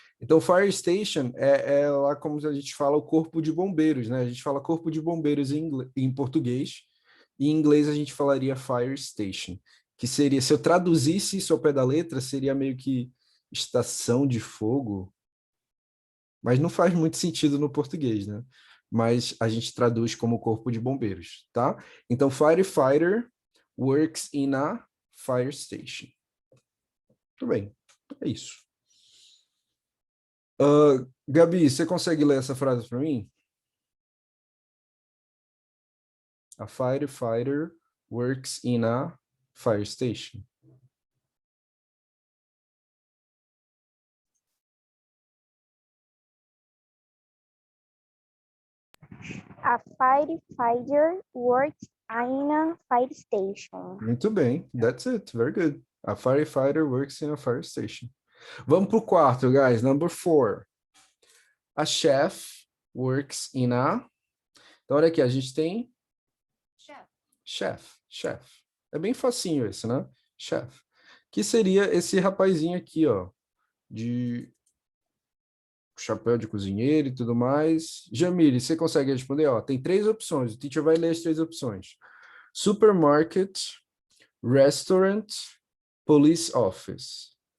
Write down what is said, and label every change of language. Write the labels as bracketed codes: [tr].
[pt] Então, fire station é lá como a gente fala o corpo de bombeiros, né? A gente fala corpo de bombeiros em português, e em inglês a gente falaria fire station, que seria, se eu traduzisse isso ao pé da letra, seria meio que estação de fogo, mas não faz muito sentido no português, né? Mas a gente traduz como corpo de bombeiros, tá? [en] Então, firefighter works in a fire station. [pt] Tudo bem, é isso. Gabi, você consegue ler essa frase para mim? [en] A firefighter works in a fire station. A firefighter works in a fire station. [pt] Muito bem, [en] that's it, very good. A firefighter works in a fire station. [pt] Vamos para o quarto, guys, [en] number 4. A chef works in a... [pt] Então, olha aqui, a gente tem chef. É bem facinho esse, né? Chef. Que seria esse rapazinho aqui, ó, de chapéu de cozinheiro e tudo mais. Jamile, você consegue responder? Ó, tem 3 opções. O teacher vai ler as 3 opções. [en] Supermarket, restaurant, police office.